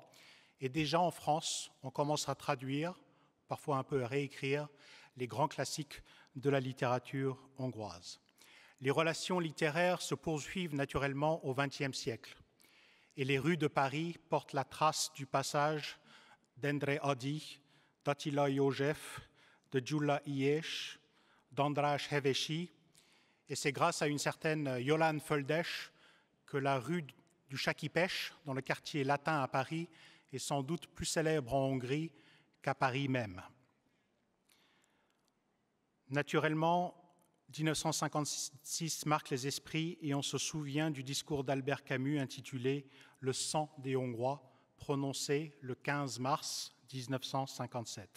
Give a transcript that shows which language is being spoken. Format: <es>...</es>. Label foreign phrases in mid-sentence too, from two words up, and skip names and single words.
<fr>Et déjà en France, on commence à traduire, parfois un peu à réécrire, les grands classiques de la littérature hongroise. Les relations littéraires se poursuivent naturellement au XXe siècle. Et les rues de Paris portent la trace du passage d'Endre Ady, d'Attila József, de Gyula Ilyesh, d'András Hevesi. Et c'est grâce à une certaine Jolán Földes que la rue du Chat-qui-pêche, dans le quartier latin à Paris, est sans doute plus célèbre en Hongrie qu'à Paris même. Naturellement, 1956 marque les esprits et on se souvient du discours d'Albert Camus intitulé « Le sang des Hongrois », prononcé le 15 mars 1957.</fr>